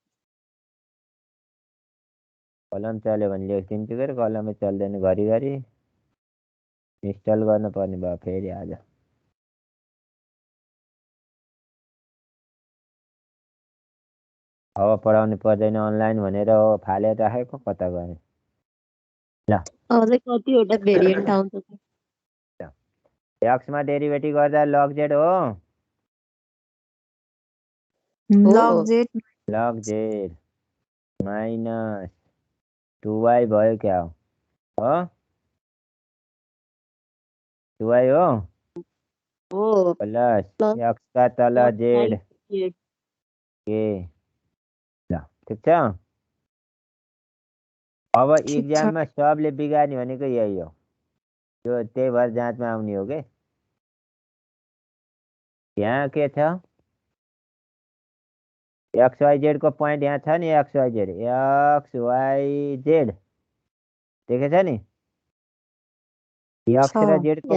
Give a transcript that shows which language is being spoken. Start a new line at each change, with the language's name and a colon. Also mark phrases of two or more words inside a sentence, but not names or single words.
Nepali: कलम चल्यो भने लेखिदिन्छु के कलमै चल्दैन घरिघरि इन्स्टल गर्नुपर्ने भयो फेरि आज अब पढाउनु पर्दैन अनलाइन भनेर हो फालेर राखेको कता गयो ल अझै कतिवटा भेरिएन्ट आउँछ एक्समा डेरिभेटिभ गर्दा
English: log z
Nepali: हो
English: log z log z minus 2y
Nepali: भयो क्या हो 2y हो हो प्लस प्लस एक्स का तल जेड Z के ल ठिक छ अब इक्जाममा सबले बिगार्ने भनेको यही हो त्यो त्यही भएर जाँचमा आउने हो के यहाँ के छ XYZ को पोइन्ट यहाँ छ नि XYZ देखेछ नि एक्स र जेड को